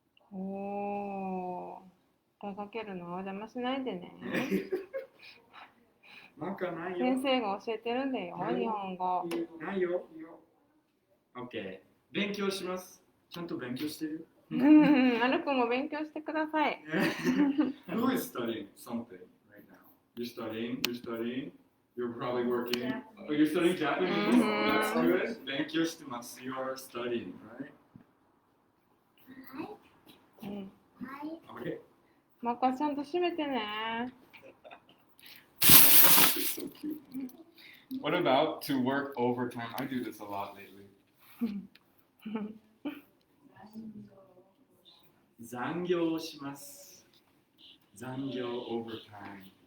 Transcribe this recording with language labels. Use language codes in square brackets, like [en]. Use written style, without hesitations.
[ja] おー、出かけるの邪魔しないでね。なんかないよ。先生が教えてるんだよ、日本語。ないよ。OK。 勉強します。ちゃんと勉強してるアルくんも勉強してください。 [en] Who is studying something right now? You're studying. You're probably working. Oh, you're studying Japanese? That's good. [ja] 勉強してます。 [en] You are studying, right? Okay. [ja] マッカーちゃんと閉めてね。 [en] So cute. What about to work overtime? I do this a lot lately. [ja] 残業します。残業 overtime.